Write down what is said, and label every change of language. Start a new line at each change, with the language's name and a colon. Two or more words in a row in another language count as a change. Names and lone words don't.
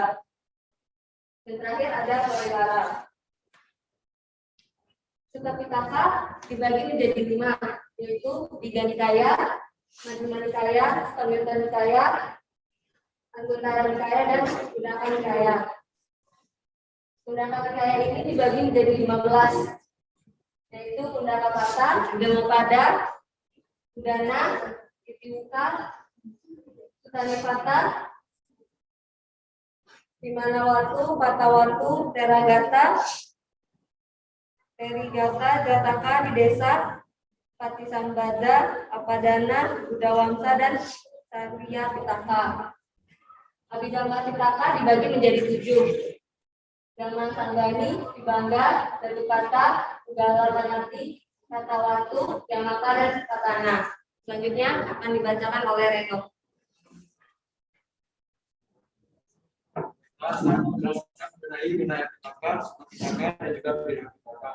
Indonesian: Dan terakhir ada Pariwara. Sutta Pitaka dibagi menjadi 5, yaitu Digha Nikaya, Majjhima Nikaya, Samyutta Nikaya, Anguttara Nikaya, dan Undaka Nikaya. Undaka Nikaya ini dibagi menjadi 15, yaitu Undaka Pata, Dhammapada, Udana, Itiwuka, Suttanipata, Vimanawatu, Patawatu, Teragata, Terigata, Jataka, Didesa, Patisambada, Apadana, Udawangsa, dan Sarya Pitaka. Abhidhamma Pitaka dibagi menjadi 7. Dhamma Sanggani, Vibhanga, Satipatthana, Udalarwanati, Katawatu, Yamaka, dan Satana. Selanjutnya akan dibacakan oleh Reno. Mengenai Vinaya Pitaka, dan juga Abhidhamma Pitaka.